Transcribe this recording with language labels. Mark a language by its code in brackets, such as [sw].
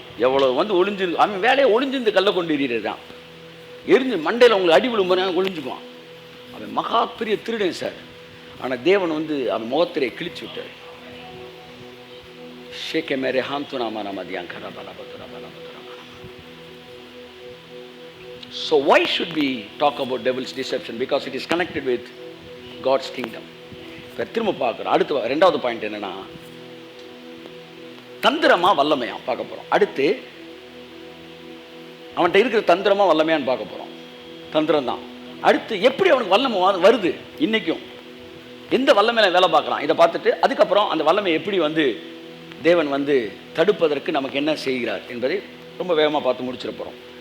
[ta] எவ்வளோ வந்து ஒளிஞ்சிருந்து அவன் வேலையை ஒளிஞ்சிருந்து கல்லை கொண்டு எறிகிறான். எரிஞ்சு மண்டையில் அவங்களுக்கு அடி விழும்போது ஒளிஞ்சுக்குவான். அவன் மகா பெரிய திருடன் சார். ஆனால் தேவன் வந்து அவன் முகத்திரையை கிழிச்சு விட்டார். ஷேக்கே மேரே ஹாந்துனாமா நமதியான் கரபலபதுரபலபதுரபலப. [en] So why should we talk about devil's deception? Because it is connected with God's kingdom. [ta] இப்போ திரும்ப பார்க்குறோம். அடுத்து ரெண்டாவது பாயிண்ட் என்னன்னா, தந்திரமா வல்லமையா பார்க்க போகிறோம். அடுத்து அவன்கிட்ட இருக்கிற தந்திரமா வல்லமையான்னு பார்க்க போகிறோம். தந்திரம் தான். அடுத்து எப்படி அவனுக்கு வல்லமை வருது, இன்னைக்கும் எந்த வல்லமையில வேலை பார்க்குறான், இதை பார்த்துட்டு அதுக்கப்புறம் அந்த வல்லமை எப்படி தேவன் தடுப்பதற்கு நமக்கு என்ன செய்கிறார் என்பதை ரொம்ப வேகமாக பார்த்து முடிச்சிட போகிறோம்.